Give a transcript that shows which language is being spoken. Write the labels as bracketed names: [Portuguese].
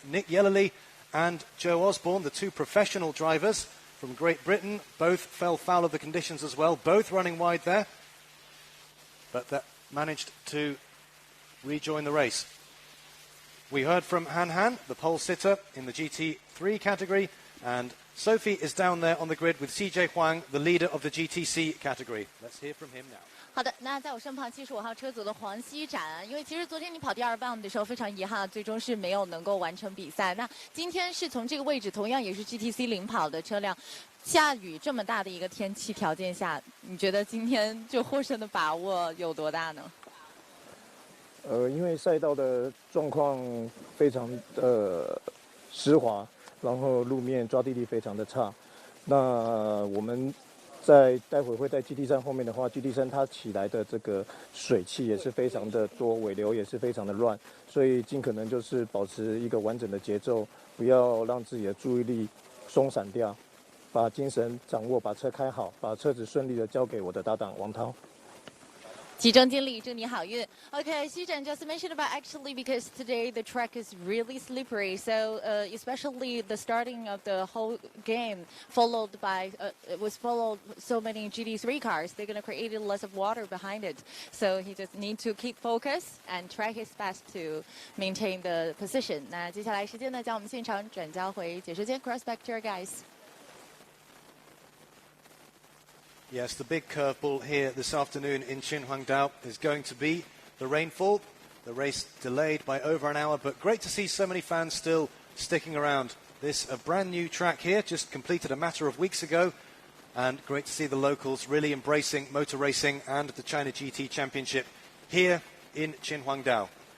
[English] Nick Yellerly and Joe Osborne, the two professional drivers from Great Britain, both fell foul of the conditions as well, both running wide there, but that managed to rejoin the race. We heard from Han, the pole sitter in the GT3 category, and Sophie is down there on the grid with CJ Huang, the leader of the GTC category. Let's hear from him now. [Chinese] 好的，那在我身旁75号车组的黄熙展，因为其实昨天你跑第2棒的时候非常遗憾，最终是没有能够完成比赛。那今天是从这个位置，同样也是 GTC 领跑的车辆，下雨这么大的一个天气条件下，你觉得今天就获胜的把握有多大呢？因为赛道的状况非常湿滑，然后路面抓地力非常的差，那我们待会会在 GT3 后面的话 ，GT3 它起来的这个水汽也是非常的多，尾流也是非常的乱，所以尽可能就是保持一个完整的节奏，不要让自己的注意力松散掉，把精神掌握，把车开好，把车子顺利的交给我的搭档王涛。集中精力，祝你好运。 [English] Okay, Xizhen just mentioned about actually because today the track is really slippery, so especially the starting of the whole game followed by was followed so many GT3 cars. They're going to create lots of water behind it, so he just need to keep focus and try his best to maintain the position. [Chinese] 那接下来时间呢，将我们现场转交回解说间 ， [English] cross back to your guys. Yes, the big curveball here this afternoon in Qinhuangdao is going to be the rainfall. The race delayed by over an hour, but great to see so many fans still sticking around. This a brand new track here, just completed a matter of weeks ago, and great to see the locals really embracing motor racing and the China GT Championship here in Qinhuangdao.